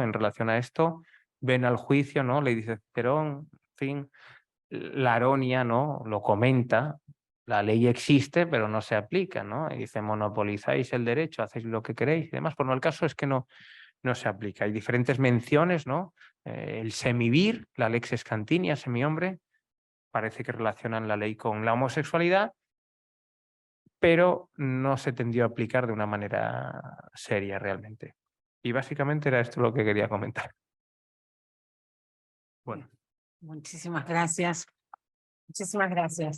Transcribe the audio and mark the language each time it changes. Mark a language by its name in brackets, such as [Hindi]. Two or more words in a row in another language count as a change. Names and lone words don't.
[Spanish] En relación a esto. Ven al juicio, ¿no? Le dice Cicerón, en fin. Laronia, ¿no? Lo comenta. La ley existe, pero no se aplica, ¿no? Y dice, monopolizáis el derecho, hacéis lo que queréis y demás. Bueno, el caso es que no se aplica. Hay diferentes menciones, ¿no? El semivir, la lex scantinia, semihombre, parece que relacionan la ley con la homosexualidad, pero no se tendió a aplicar de una manera seria realmente. Y básicamente era esto lo que quería comentar. Bueno. Muchísimas gracias. Muchísimas gracias.